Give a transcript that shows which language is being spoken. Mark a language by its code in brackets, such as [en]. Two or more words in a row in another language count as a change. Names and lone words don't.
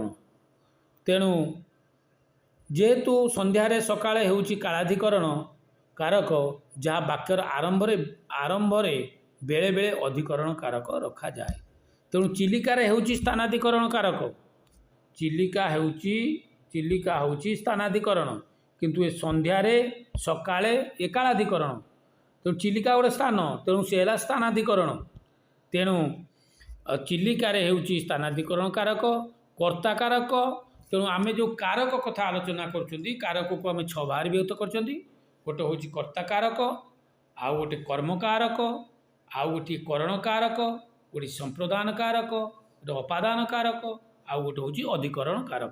[or] ତେଣୁ ଯେହେତୁ ସନ୍ଧ୍ୟାରେ ସକାଳେ ହେଉଛି କାଳାଧିକରଣ କାରକ, ଯାହା ବାକ୍ୟର ଆରମ୍ଭରେ ବେଳେବେଳେ ଅଧିକରଣ କାରକ ରଖାଯାଏ। ତେଣୁ ଚିଲିକାରେ ହେଉଛି ସ୍ଥାନାଧିକରଣ କାରକ। ଚିଲିକା ହେଉଛି ସ୍ଥାନାଧିକରଣ, କିନ୍ତୁ ଏ ସନ୍ଧ୍ୟାରେ ସକାଳେ ଏ କାଳାଧିକରଣ। ତେଣୁ ଚିଲିକା ଗୋଟେ ସ୍ଥାନ, ତେଣୁ ସେ ହେଲା ସ୍ଥାନାଧିକରଣ। ତେଣୁ ଚିଲିକାରେ ହେଉଛି ସ୍ଥାନାଧିକରଣ କାରକ କର୍ତ୍ତା କାରକ। ତେଣୁ ଆମେ ଯୋ କାରକ କଥା ଆଲୋଚନା କରଛନ୍ତି କାରକ କୁ ଆମେ 6 ଭାଗ ବିଭକ୍ତ କରଛନ୍ତି। ଗୋଟେ ହେଉଛି କର୍ତ୍ତା କାରକ, ଆଉ ଗୋଟେ କର୍ମ କାରକ, ଆଉ ଗୋଟେ କରଣ କାରକ, ଗୋଟେ ସମ୍ପ୍ରଦାନ କାରକ, ଗୋଟେ ଅପାଦାନ କାରକ, ଆଉ ଗୋଟେ ହେଉଛି ଅଧିକରଣ କାରକ।